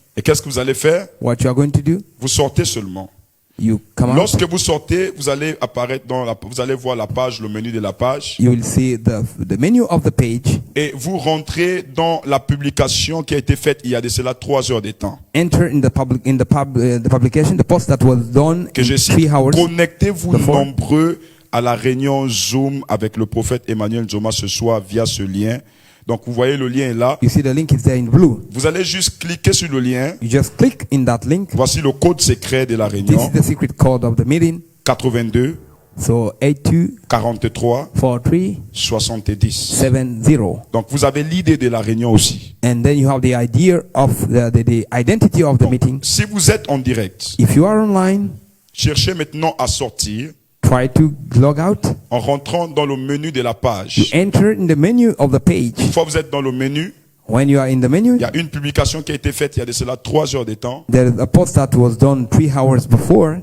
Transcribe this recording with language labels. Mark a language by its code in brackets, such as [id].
[fr] Et qu'est-ce que vous allez faire? [en] What you are going to do? [fr] Vous sortez seulement. [en] You come out. [fr] Lorsque vous sortez, vous allez apparaître vous allez voir la page, le menu de la page, [en] You will see the menu of the page. [fr] et vous rentrez dans la publication qui a été faite il y a de cela 3 heures de temps. [en] Enter in the publication, the post that was done [fr] Que je [en] in 3 [fr] cite, [en] hours. [fr] connectez-vous [en] before. [fr] nombreux à la réunion Zoom avec le prophète Emmanuel Zoma ce soir via ce lien. Donc vous voyez le lien est là. [en] You see the link is there in blue. [fr] Vous allez juste cliquer sur le lien. [en] You just click in that link. [fr] Voici le code secret de la [en] This [fr] réunion. [en] is the secret code of the meeting. [fr] 82 [en] So 82 [fr] 43 [en] 43 [fr] 70. [en] 70. [fr] Donc vous avez l'idée de la réunion aussi. [en] And then you have the idea of the identity of the meeting. [fr] Si vous êtes en direct, [en] If you are online, [fr] cherchez maintenant à sortir [en] try to log out. [fr] en rentrant dans le menu de la [en] You [fr] page. [en] enter in the menu of the page. [fr] Une fois que vous êtes dans le menu, [en] When you are in the menu, [fr] il y a une publication qui a été faite il y a de cela 3 heures de temps. [en] there is a post that was done 3 hours before